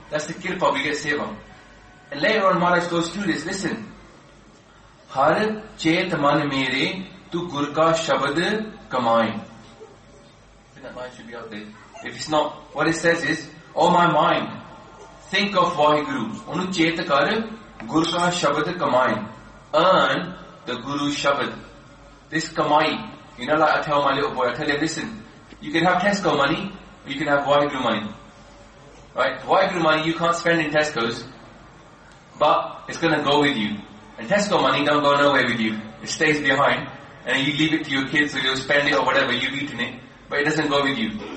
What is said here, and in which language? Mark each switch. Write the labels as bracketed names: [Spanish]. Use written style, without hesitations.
[English] That's the kirpa, we get seva. And later on, Maharaj goes through this. Listen, [Punjabi] हर चेत मन मेरे तू गुर का शब्द कमाए. [English] If it's not, what it says is, oh my mind, think of Vaheguru. [Punjabi] ਓਨੂ ਚੇਤ ਕਰ, ਗੁਰੂ ਕਾ ਸ਼ਬਦ ਕਮਾਈ. [English] Earn the Guru shabad. This kamai, you know, like I tell my little boy, I tell him, listen, you can have Tesco money, or you can have Vaheguru money. Right? Vaheguru money you can't spend in Tesco's, but it's going to go with you. And Tesco money don't go nowhere with you. It stays behind, and you leave it to your kids, or you'll spend it, or whatever, you've eaten it. But it doesn't go with you.